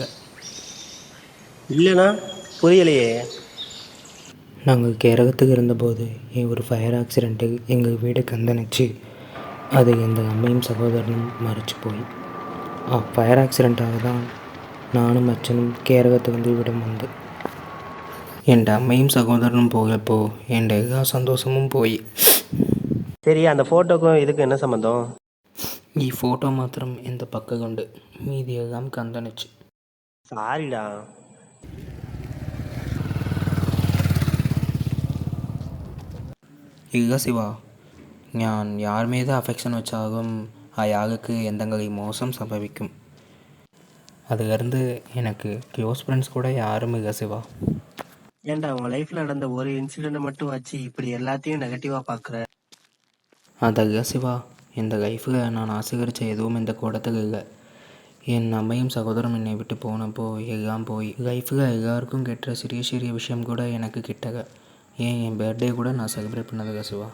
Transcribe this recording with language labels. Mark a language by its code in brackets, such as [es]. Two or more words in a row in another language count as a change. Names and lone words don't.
[ta] இல்லைண்ணா புரியலையே. நாங்கள் கேரளத்துக்கு இருந்தபோது ஒரு [en] fire accident [ta] எங்கள் வீடு கந்தனிச்சு. அது எங்கள் அம்மையும் சகோதரனும் மறைச்சு போய் [en] fire accident [ta] தான் நானும் அச்சனும் கேரளத்துக்கு வந்து இവിടം வந்து [ml] എൻ്റെ അമ്മയും സഹോദരനും പോയപ്പോൾ എൻ്റെ എല്ലാ സന്തോഷവും പോയി. [ta] சரி, அந்த ஃபோட்டோக்கும் இதுக்கும் என்ன சம்மந்தம்? [ml] ഈ ഫോട്ടോ മാത്രം എൻ്റെ പക്കലുണ്ട്, മീതിയെല്ലാം കണ്ടനിച്ചു. [ta] சாரிடா. [ml] ഇല്ല ശിവ, ഞാൻ [ta] யார் மீது அஃபெக்ஷன் வச்சாலும் அயாளுக்கு എന്തെങ്കിലും மோசம் சம்பவிக்கும். அதுலேருந்து எனக்கு [en] close friends [ta] கூட யாரும் இல்லை சிவா. ஏன்டா உன் லைஃப்பில் நடந்த ஒரு இன்சிடெண்ட்டை மட்டும் வச்சு இப்படி எல்லாத்தையும் நெகட்டிவாக பார்க்குற? [ml] അതല്ല ശിവ, എൻ്റെ ലൈഫിൽ [ta] நான் ஆசீகரித்த எதுவும் இந்த கூடத்தில் இல்லை. என் அம்மையும் சகோதரம் என்னை விட்டு போனப்போ எல்லாம் போய் லைஃப்பில் எல்லாருக்கும் கெட்ட சிறிய சிறிய விஷயம் கூட எனக்கு கிட்டல. ஏன் என் பர்த்டே கூட நான் செலிப்ரேட் பண்ணதில்லை சிவா.